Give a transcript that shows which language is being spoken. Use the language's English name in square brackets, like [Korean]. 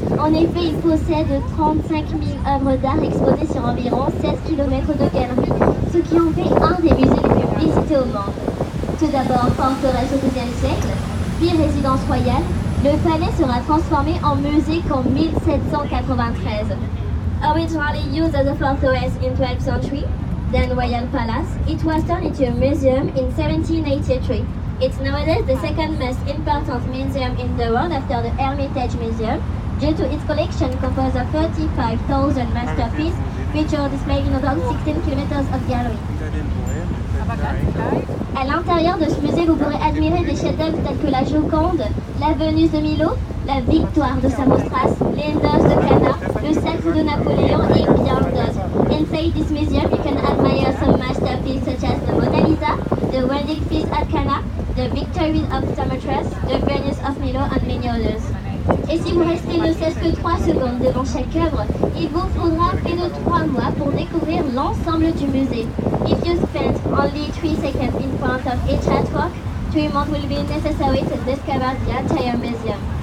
[French] En effet, il possède 35 000 œuvres d'art exposées sur environ 7 km de galeries, ce qui en fait un des musées les plus visités au monde. Tout d'abord, forteresse au XIIe siècle, puis résidence royale, le palais sera transformé en musée qu'en 1793. [English] Originally used as a fortress in 12th century, then Royal Palace, it was turned into a museum in 1783. It's nowadays the second most important museum in the world after the Hermitage Museum, due to its collection composed of 35,000 masterpieces, which are displayed in about 16 kilometers of gallery. [French] À l'intérieur de ce musée, vous pourrez admirer des chefs-d'œuvre tels que la Joconde, la Vénus de Milo, la Victoire de Samothrace, les Noces de Cana, le Sacre de Napoléon et bien d'autres. [English] Inside this museum, you can admire some masterpieces such as the Mona Lisa, the Wedding Feast at Cana, the Victory of Samothrace, the Venus of Milo and many others. [French] Et si vous restez ne cesse que 3 secondes devant chaque œuvre, il vous faudra près de 3 mois pour découvrir l'ensemble du musée. [English] If you spend only 3 seconds in front of each artwork, 3 months will be necessary to discover the entire museum.